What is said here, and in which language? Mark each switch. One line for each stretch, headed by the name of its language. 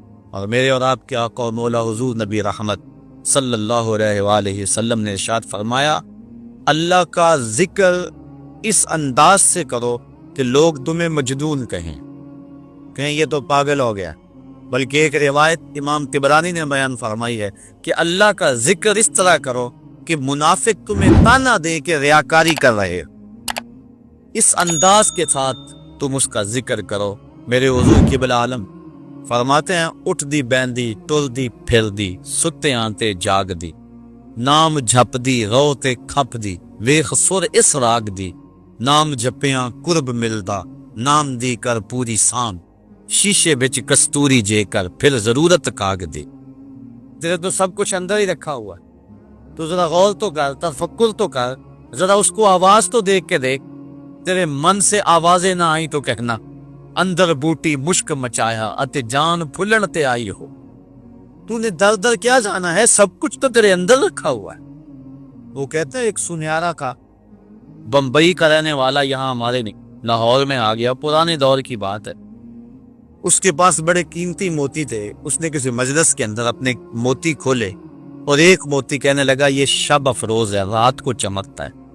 Urdu: اور میرے اور آپ کے آقا و مولا حضور نبی رحمت صلی اللہ علیہ وآلہ وسلم نے ارشاد فرمایا اللہ کا ذکر اس انداز سے کرو کہ لوگ تمہیں مجنون کہیں یہ تو پاگل ہو گیا. بلکہ ایک روایت امام طبرانی نے بیان فرمائی ہے کہ اللہ کا ذکر اس طرح کرو کہ منافق تمہیں تانا دے کہ ریاکاری کر رہے. اس انداز کے ساتھ تم اس کا ذکر کرو.
Punjabi: میرے حضور قبلہ عالم فرماتے ہیں اٹھ دی بیندی ٹر دی پھر دی, ستے آنتے جاگ دی, نام جھپ دی روتے کھپ دی, ویخ سر اس راگ دی, نام جپیاں قرب ملدا, نام دی کر پوری سام, شیشے بچ کستوری جے کر پھر ضرورت کاغ دی.
Urdu: تیرے تو سب کچھ اندر ہی رکھا ہوا ہے, تو ذرا غور تو کر, تفکر تو کر, ذرا اس کو آواز تو دیکھ کے دیکھ. تیرے من سے آوازیں نہ آئی تو کہنا
Punjabi: اندر بوٹی مشک مچایا اتے جان پھلن تے آئی ہو.
Urdu: تو نے در در کیا جانا ہے, سب کچھ تو تیرے اندر رکھا ہوا ہے. وہ کہتے ہیں ایک سنیارا کا بمبئی کا رہنے والا یہاں ہمارے لاہور میں آ گیا, پرانے دور کی بات ہے. اس کے پاس بڑے قیمتی موتی تھے. اس نے کسی مجلس کے اندر اپنے موتی کھولے اور ایک موتی کہنے لگا یہ شب افروز ہے, رات کو چمکتا ہے.